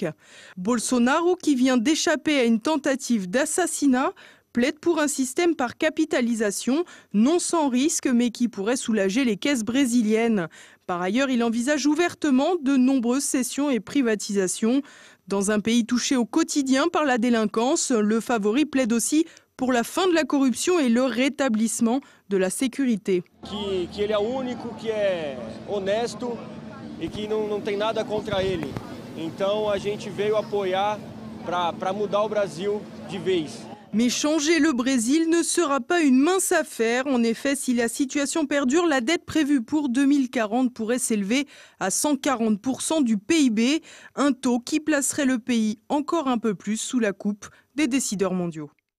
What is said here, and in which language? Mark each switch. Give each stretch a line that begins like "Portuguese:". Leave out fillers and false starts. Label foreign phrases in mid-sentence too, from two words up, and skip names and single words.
French: Bolsonaro, qui vient d'échapper à une tentative d'assassinat, plaide pour un système par capitalisation, non sans risque, mais qui pourrait soulager les caisses brésiliennes. Par ailleurs, il envisage ouvertement de nombreuses cessions et privatisations. Dans un pays touché au quotidien par la délinquance, le favori plaide aussi pour la fin de la corruption et le rétablissement de la sécurité.
Portuguese: Que ele é o único que é honesto e que não tem nada contra ele. Então a gente veio apoiar para mudar o Brasil de vez.
French: Mais changer le Brésil ne sera pas une mince affaire. En effet, si la situation perdure, la dette prévue pour 2040 pourrait s'élever à 140% du PIB, un taux qui placerait le pays encore un peu plus sous la coupe des décideurs mondiaux.